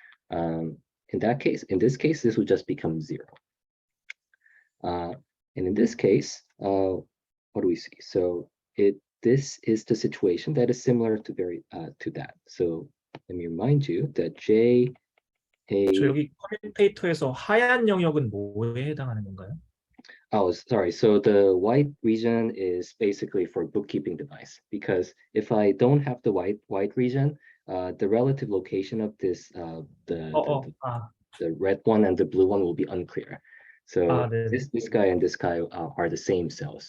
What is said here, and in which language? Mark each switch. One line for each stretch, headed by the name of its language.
English: In this case, this will just become 0. And in this case, what do we see? So this is the situation that is similar to that. So let me remind you that J
Korean: 저 여기 커뮤니케이터에서 하얀 영역은 뭐에 해당하는 건가요?
English: Oh, sorry. So the white region is basically for bookkeeping device, because if I don't have the white region, the relative location of this the red one and the blue one will be unclear. So this guy and this guy are the same cells.